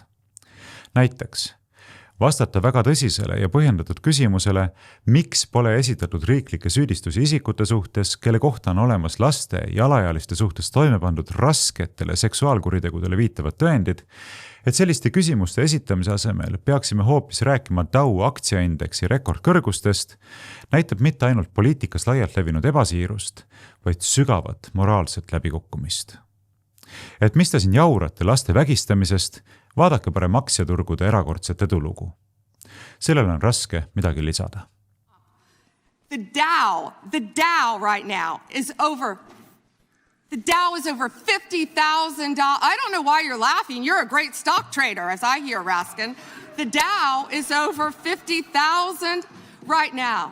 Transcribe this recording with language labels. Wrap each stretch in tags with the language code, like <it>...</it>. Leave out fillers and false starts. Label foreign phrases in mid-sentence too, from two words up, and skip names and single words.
<et>Näiteks, vastata väga tõsisele ja põhjendatud küsimusele, miks pole esitatud riiklikke süüdistusi isikute suhtes, kelle kohta on olemas laste ja alaealiste suhtes toime pandud rasketele seksuaalkuritegudele viitavad tõendid, et selliste küsimuste esitamise asemel peaksime hoopis rääkima Dow aktsiaindeksi rekordkõrgustest, näitab mitte ainult poliitikas laialt levinud ebasiirust, vaid sügavat moraalset läbikukkumist. Et mis ta siin jaurate laste vägistamisest, vaadake parem aktsiaturgude erakordset edulugu. Sellele on raske midagi lisada.</et> <en>The Dow right now is over. The Dow is over $50,000. I don't know why you're laughing. You're a great stock trader, as I hear, Raskin. The Dow is over 50,000 right now.</en>